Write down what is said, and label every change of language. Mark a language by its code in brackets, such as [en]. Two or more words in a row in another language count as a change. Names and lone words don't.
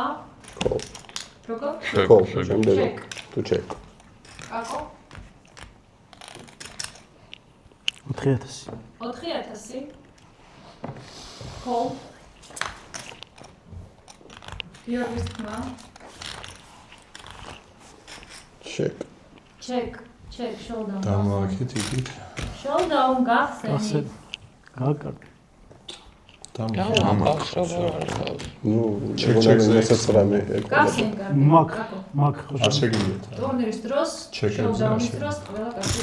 [ka] Call. როგორ? Call. შემდეგ Check. თუ check. კაკო. 4000. 4000. Call. გიორგის თმა. Check. [en] Check. Check. Showdown. [ka] დამოაკეთ იქით. Showdown გახსენი. გაკარტი. ნუ check-ზე შესაძლებელი გახსენი კარგი. მაკ. კაკო. მაკ. არ შეგიძლიათ. ტურნირის დროს, Check-ებზე showdown-ის არ დროს ყველა კარგი.